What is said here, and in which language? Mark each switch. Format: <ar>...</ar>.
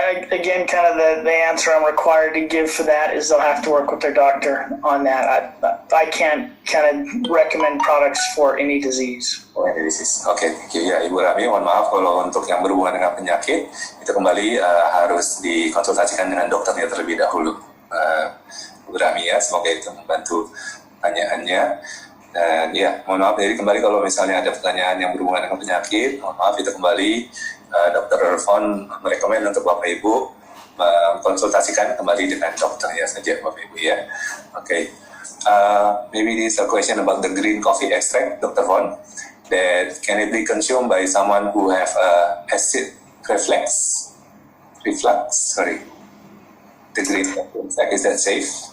<en>Again, kind of the answer I'm required to give for that is they'll have to work with their doctor on that. I can't kind of recommend products for any disease. Okay, thank you.</en> <id>Ya, Ibu Rami, mohon maaf kalau untuk yang berhubungan dengan penyakit itu kembali harus dikonsultasikan dengan dokternya terlebih dahulu. Ibu Rami ya, semoga itu membantu pertanyaannya. Dan ya, mohon maaf, jadi kembali kalau misalnya ada pertanyaan yang berhubungan dengan penyakit, mohon maaf itu kembali Dr. Fon merekomend untuk Bapak Ibu konsultasikan kembali dengan dokternya saja Bapak Ibu ya.</id> <en>Okay. Maybe this is a question about the green coffee extract, Dr. Fon. That can it be consumed by someone who have acid reflux? Sorry. The green coffee extract, is that safe?</en>